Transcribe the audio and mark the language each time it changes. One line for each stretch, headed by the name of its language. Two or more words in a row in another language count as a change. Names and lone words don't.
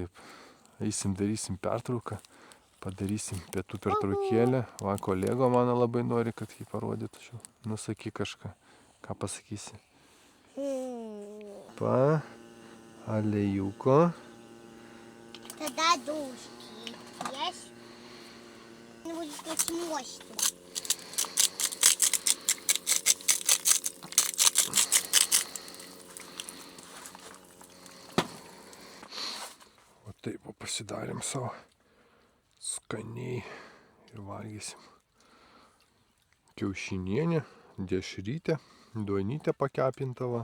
Lithuanian: Eisim, darysim pertrauką. Padarysim pietų pertraukėlę. Va, kolego mano labai nori, kad jį parodytų. Nusakyk kažką. Ką pasakysi? Alėjuko. Tada duški. Jes?
Russian: Будет очень мощно.
Lithuanian: O taip, pasidarėm savo skaniai ir valgysim. Kiaušinienė, dešrytė, duonytė pakepintava.